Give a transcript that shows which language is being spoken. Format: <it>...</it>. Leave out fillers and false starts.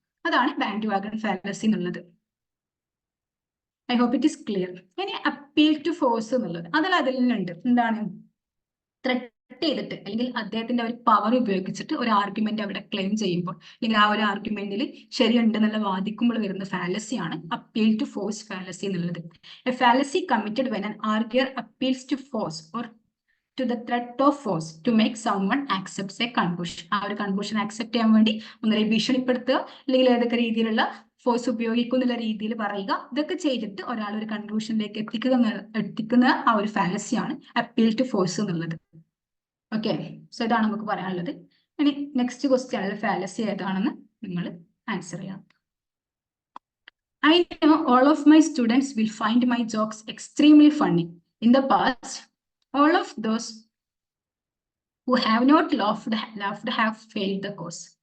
<ml>അതാണ് band wagon fallacy എന്നുള്ളത്.</ml> <en>I hope it is clear.</en> <ml>ഇനി അപ്പീൽ ടു ഫോഴ്സ് എന്നുള്ളത് അതിൽ ഉണ്ട്. എന്താണ് ത്രെട്ട് ചെയ്തിട്ട്, അല്ലെങ്കിൽ അദ്ദേഹത്തിന്റെ ഒരു പവർ ഉപയോഗിച്ചിട്ട് ഒരു ആർഗ്യുമെന്റ് അവിടെ ക്ലെയിം ചെയ്യുമ്പോൾ, അല്ലെങ്കിൽ ആ ഒരു ആർഗ്യുമെന്റിൽ ശരിയുണ്ടെന്നുള്ള വാദിക്കുമ്പോൾ വരുന്ന ഫാലസിയാണ് അപ്പീൽ ടു ഫോഴ്സ് ഫാലസി എന്നുള്ളത്.</ml> <en>A fallacy committed when an arguer appeals to force or to the threat of force to make someone accepts a conclusion.</en> <ml>ആ ഒരു കൺക്ലൂഷൻ ആക്സെപ്റ്റ് ചെയ്യാൻ വേണ്ടി ഒന്നര ഭീഷണിപ്പെടുത്തുക, അല്ലെങ്കിൽ ഏതൊക്കെ രീതിയിലുള്ള ഫോഴ്സ് ഉപയോഗിക്കുന്നുള്ള രീതിയിൽ പറയുക, ഇതൊക്കെ ചെയ്തിട്ട് ഒരാൾ ഒരു കൺക്ലൂഷനിലേക്ക് എത്തിക്കുന്ന ആ ഒരു ഫാലസിയാണ് അപ്പീൽ ടു ഫോഴ്സ് എന്നുള്ളത്. ഓക്കെ, സോ ഇതാണ് നമുക്ക് പറയാനുള്ളത്. ഇനി നെക്സ്റ്റ് ക്വസ്റ്റ്യൻ ഫാലസി ഏതാണെന്ന് നിങ്ങൾ ആൻസർ ചെയ്യണം.</ml> <en>I know all of my students will find my jokes extremely funny. In the past, all of those who have not laughed have failed the course.</en>